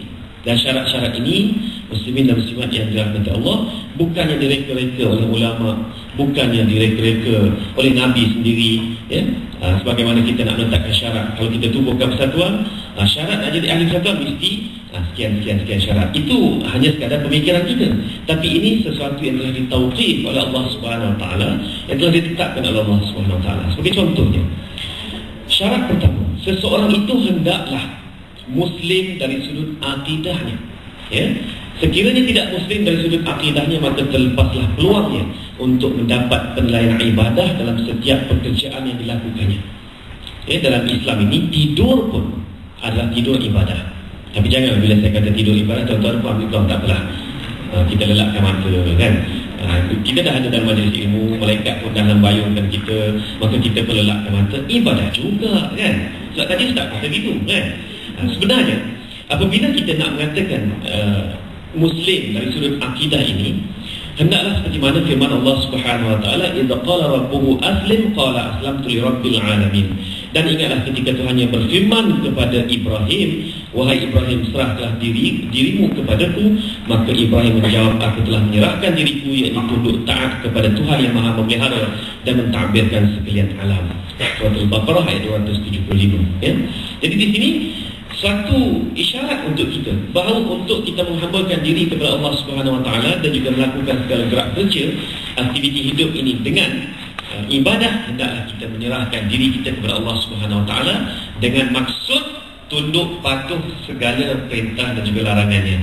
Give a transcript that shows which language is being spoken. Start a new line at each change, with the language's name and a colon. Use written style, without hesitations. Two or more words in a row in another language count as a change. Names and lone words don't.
Malay: Dan syarat-syarat ini muslimin dan muslimat yang dirahmati Allah bukan yang direka-reka oleh ulama, bukan yang direka-reka oleh Nabi sendiri ya. Sebagaimana kita nak menetapkan syarat, kalau kita tubuhkan persatuan, syarat nak jadi ahli persatuan mesti sekian syarat. Itu hanya sekadar pemikiran kita, tapi ini sesuatu yang telah ditauqif oleh Allah
Arabic: سبحانه وتعالى,
Malay: yang telah ditetapkan oleh Allah
Arabic: سبحانه وتعالى.
Malay: Sebagai contohnya, syarat pertama, seseorang itu hendaklah muslim dari sudut akidahnya ya. Sekiranya tidak muslim dari sudut akidahnya, maka terlepaslah peluangnya untuk mendapat penilaian ibadah dalam setiap pekerjaan yang dilakukannya ya. Dalam Islam ini tidur pun adalah tidur ibadah. Tapi jangan bila saya kata tidur ibadah, tuan-tuan pun ambil keluar, tak apalah, kita lelapkan mata kan. Kita dah ada dalam majlis ilmu, malaikat pun dah membayungkan kita, maka kita pun lelapkan mata, ibadah juga kan. Sebab tadi Ustaz kata gitu kan. Sebenarnya apabila kita nak mengatakan muslim dari sudut akidah ini, hendaklah seperti mana firman Allah
Arabic: سبحانه وتعالى, إذ قال ربه أسلم قال أسلمت لرب العالمين.
Malay: Dan ingatlah ketika Tuhan yang berfirman kepada Ibrahim, wahai Ibrahim, serahlah dirimu kepadaku. Maka Ibrahim menjawab, aku telah menyerahkan diriku, iaitu tunduk taat kepada Tuhan yang Maha Memelihara dan mentadbirkan sekalian alam. Surah Al-Baqarah ayat 275 ya. Jadi di sini suatu isyarat untuk kita bahawa untuk kita menghambakan diri kepada Allah
Arabic: سبحانه وتعالى
Malay: dan juga melakukan segala gerak kerja aktiviti hidup ini dengan ibadah, hendaklah kita menyerahkan diri kita kepada Allah
Arabic: سبحانه وتعالى
Malay: dengan maksud tunduk patuh segala perintah dan juga larangannya.